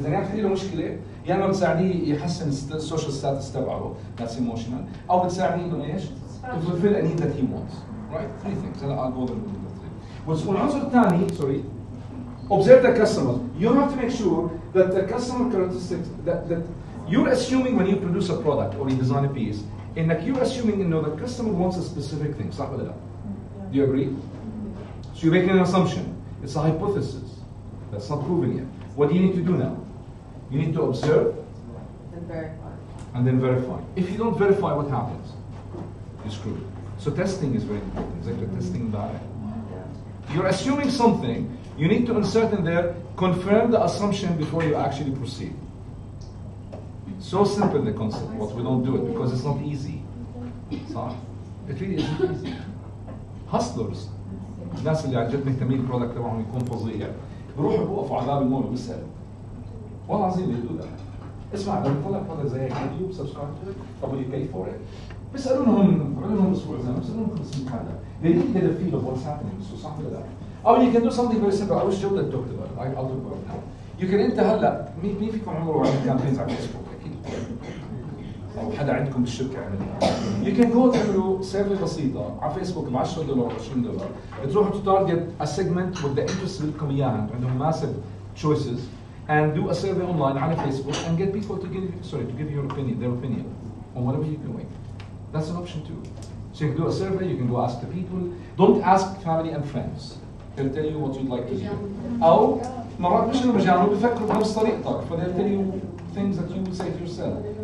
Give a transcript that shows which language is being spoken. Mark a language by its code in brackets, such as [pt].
[ar] إذا كانت في له مشكلة، يا اما بتساعديه يحسن السوشيال ستاتس تبعه، that's emotional، أو بتساعديه إنه إيش؟ [en] to fulfill a need that he wants. Right? Three things. هلا I'll go over them. [ar] والعنصر الثاني، [en] sorry, observe the customer. You have to make sure that the customer characteristics that you're assuming when you produce a product or you design a piece, إنك you're assuming إنه the customer wants a specific thing. [ar] صح ولا لا؟ [en] Do you agree? So you're making an assumption. It's a hypothesis. That's not proven yet. What do you need to do now? You need to observe and then verify. If you don't verify, what happens? You're screwed. So testing is very important. Exactly, testing data. You're assuming something. You need to insert in there, confirm the assumption before you actually proceed. So simple the concept, but we don't do it because it's not easy. So it really isn't easy. [ar] Hustlers, الناس اللي عن جد مهتمين البرودكت تبعهم يكون فظيع، بروحوا بوقفوا على باب المول وبيسالوا. والله العظيم بيقولوا ذا. اسمع لما يطلع برودكت زي هيك [en] You subscribe to it, طب ويو buy for it? [ar] بيسالونهم عملوا اسبوع زمان، بيسالونهم 500 حدا. [en] They need to get a feel of what's happening. [ar] صح ولا لا؟ [en] أو you can do something very simple. I wish Joe that talked about it. I'll talk about it now. You can [ar] أنت هلا مين فيكم عمره عمل كامبينز على فيسبوك؟ أكيد. أو حدا عندكم بالشركة عملها. You can go تعملوا سيرفي بسيطة على فيسبوك ب $10 $20. تروحوا تارجت [en] a segment with the interest [ar] اللي بدكم إياها، عندهم [en] massive choices. and do a survey online on Facebook and get people to give their opinion on whatever you're doing. That's an option too. So you can do a survey, you can go ask the people. Don't ask family and friends. They'll tell you what you'd like to hear. [ar] أو مرات مش المجانو بيفكروا بنفس طريقتك, [en] so they'll tell you things that you would say to yourself.